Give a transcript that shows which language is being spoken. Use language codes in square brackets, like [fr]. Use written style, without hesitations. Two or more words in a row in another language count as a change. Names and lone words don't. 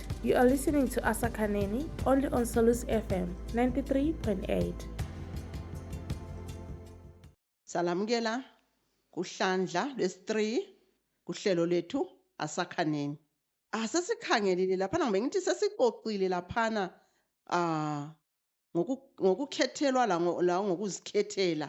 [en] You are listening to Asakhaneni only on Salus FM 93.8. [nd] Salamukela kuhlandla lwesi-3 kuhlelo lethu Asakhaneni. Sesikhangelile laphana ngibe ngithi sesixoxile laphana ngokukhethelwa la ngokuzikhethela.